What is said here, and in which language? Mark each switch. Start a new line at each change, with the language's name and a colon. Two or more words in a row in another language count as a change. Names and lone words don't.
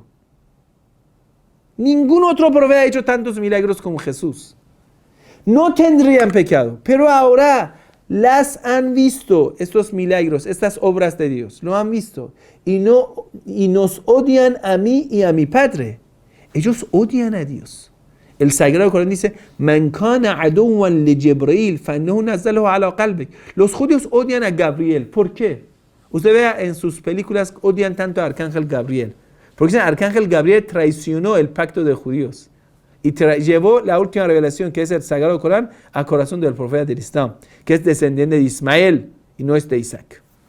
Spanish: Ningún otro profeta ha hecho tantos milagros como Jesús. No tendrían pecado. Pero ahora las han visto, estos milagros, estas obras de Dios. Lo han visto. Y nos odian a mí y a mi Padre. Ellos odian a Dios. El Sagrado Corán dice,
Arabic: من كان عدوا لجبريل فإنه نزله على قلبك.
Spanish: Los judíos odian a Gabriel. ¿Por qué? Usted vea en sus películas, odian tanto a Arcángel Gabriel. Porque Arcángel Gabriel traicionó el pacto de judíos. Y llevó la última revelación, que es el Sagrado Corán, al corazón del profeta del Islam, que es descendiente de Ismael y no es de Isaac.